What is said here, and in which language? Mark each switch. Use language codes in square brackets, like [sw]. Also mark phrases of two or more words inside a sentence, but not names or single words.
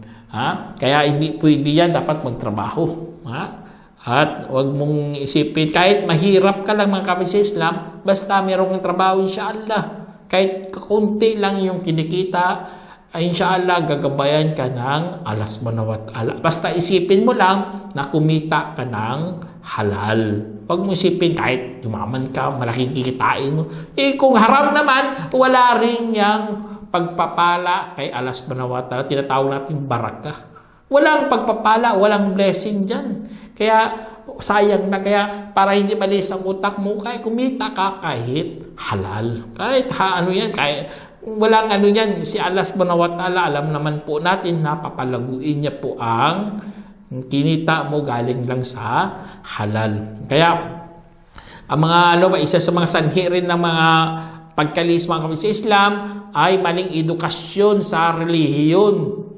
[tl] Kaya hindi pwede yan, dapat magtrabaho. At huwag mong isipin, kahit mahirap ka lang mga kapatid sa Islam, basta mayroong trabaho insyaAllah. Kahit kakunti lang yung kinikita, ay insyaAllah gagabayan ka ng Allah [ar] سبحانه وتعالى. [tl] Basta isipin mo lang na kumita ka ng halal. Huwag mo isipin kahit yumaman ka, malaking kikitain mo. Kung haram naman, wala rin yung pagpapala kay Allah [ar] سبحانه وتعالى. [tl] Tinatawag natin barakah. Walang pagpapala, walang blessing dyan. Kaya sayang na, kaya para hindi malis ang utak mo, kaya kumita ka kahit halal. Kahit kahit walang yan, si Allah [ar] سبحانه وتعالى, [tl] alam naman po natin na papalaguin niya po ang kinita mo galing lang sa halal. Kaya ang mga isa sa mga sanhi rin ng mga pagkalihis mga kapatid sa Islam ay maling edukasyon sa relihiyon.